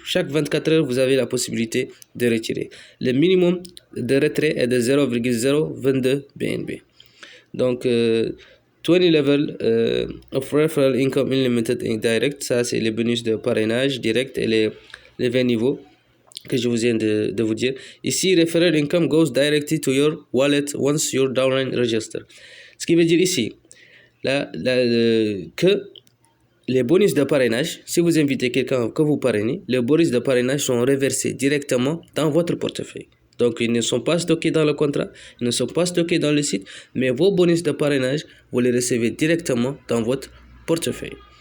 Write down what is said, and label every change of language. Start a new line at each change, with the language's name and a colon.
French: Chaque 24 heures, vous avez la possibilité de retirer. Le minimum de retrait est de 0,022 BNB. Donc,
English: 20 level of referral income unlimited indirect,
French: ça c'est les bonus de parrainage direct et les 20 niveaux que je vous viens de vous dire. Ici,
English: referral income goes directly to your wallet once you're downline register.
French: Ce qui veut dire ici que les bonus de parrainage, si vous invitez quelqu'un que vous parrainez, les bonus de parrainage sont reversés directement dans votre portefeuille. Donc, ils ne sont pas stockés dans le contrat, ils ne sont pas stockés dans le site, mais vos bonus de parrainage, vous les recevez directement dans votre portefeuille.